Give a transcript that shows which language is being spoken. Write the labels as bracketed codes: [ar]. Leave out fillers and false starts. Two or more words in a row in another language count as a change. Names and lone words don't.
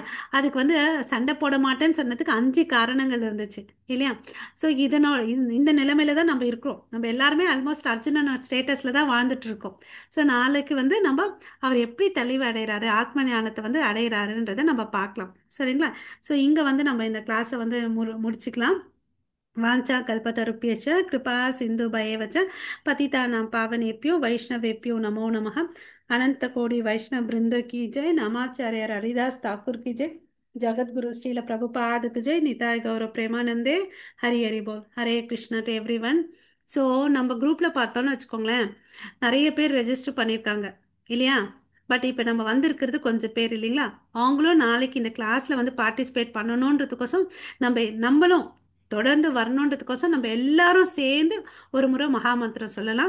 [ta] அதுக்கு வந்து சண்டை போட மாட்டேன்னு சொன்னதுக்கு 5 காரணங்கள் இருந்துச்சு இல்லையா? ஸோ இதனால் இந்த நிலைமையில தான் நம்ம இருக்கிறோம். நம்ம எல்லாருமே ஆல்மோஸ்ட் அர்ஜுனன் ஸ்டேட்டஸ்ல தான் வாழ்ந்துட்டு இருக்கோம். ஸோ நாளைக்கு வந்து நம்ம அவர் எப்படி தெளிவு அடைகிறாரு, ஆத்ம ஞானத்தை வந்து அடைகிறாருன்றதை நம்ம பார்க்கலாம். சரிங்களா? ஸோ இங்கே வந்து நம்ம இந்த கிளாஸை வந்து முடிச்சுக்கலாம். [sa] वाञ्छा कल्पतरुभ्यश्च कृपा सिन्धुभयेव च पतितानां पावनेभ्यो वैष्णवेभ्यो नमो नमः। [hi] अनंत कोटि वैष्णव वृंद की जय। नामाचार्य हरिदास ठाकुर की जय। जगत गुरु श्रील प्रभुपाद की जय। [bn] নিতাই গৌর প্রেমানন্দে। হরি হরি বোল। হরে কৃষ্ণ [en] to everyone. [ta] ஸோ நம்ம குரூப்பில் பார்த்தோன்னு வச்சுக்கோங்களேன், நிறைய பேர் ரெஜிஸ்டர் பண்ணியிருக்காங்க இல்லையா? பட் இப்போ நம்ம வந்திருக்கிறது கொஞ்சம் பேர் இல்லைங்களா? அவங்களும் நாளைக்கு இந்த கிளாஸில் வந்து பார்ட்டிசிபேட் பண்ணணுன்றதுக்கோசம் நம்மளும் தொடர்ந்து வரணுன்றதுக்கோசம் நம்ம எல்லாரும் சேர்ந்து ஒரு முறை மகாமந்திரம் சொல்லலாம்.